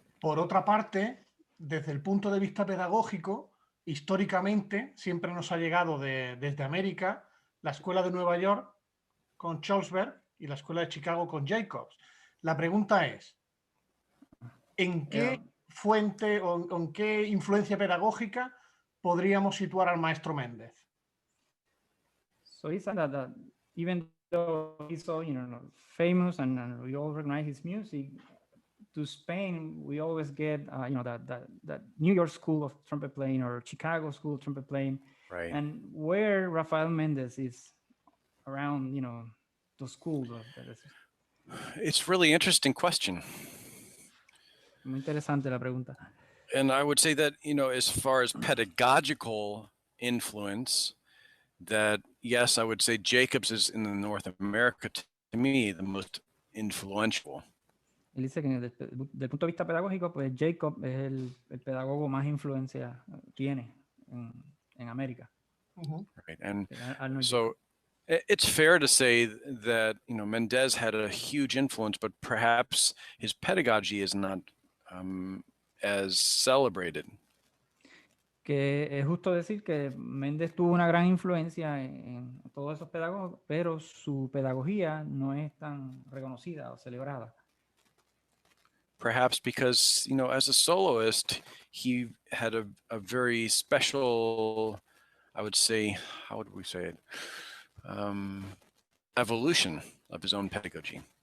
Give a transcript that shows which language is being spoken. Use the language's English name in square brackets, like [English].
[Spanish] Por otra parte, desde el punto de vista pedagógico, históricamente siempre nos ha llegado desde América la Escuela de Nueva York con Schwarzberg y la Escuela de Chicago con Jacobs. La pregunta es, ¿en qué fuente o en qué influencia pedagógica podríamos situar al maestro Méndez? [English] So he said that even though he's so, famous and we all recognize his music, to Spain, we always get, that New York School of Trumpet Playing or Chicago School of Trumpet Playing. Right. And where Rafael Méndez is around, those schools. It's really interesting question. [Spanish] Muy interesante la pregunta. [English] And I would say that, as far as pedagogical influence, that yes, I would say Jacobs is in the North America, to me, the most influential. [Spanish] Él dice que desde el punto de vista pedagógico, pues Jacob es el pedagogo más influencia tiene en América. [English] Right. And so it's fair to say that, Mendez had a huge influence, but perhaps his pedagogy is not as celebrated. [Spanish] Que es justo decir que Méndez tuvo una gran influencia en todos esos pedagogos, pero su pedagogía no es tan reconocida o celebrada. [English] Perhaps because, as a soloist, he had a very special, I would say, how would we say it? Evolution of his own pedagogy.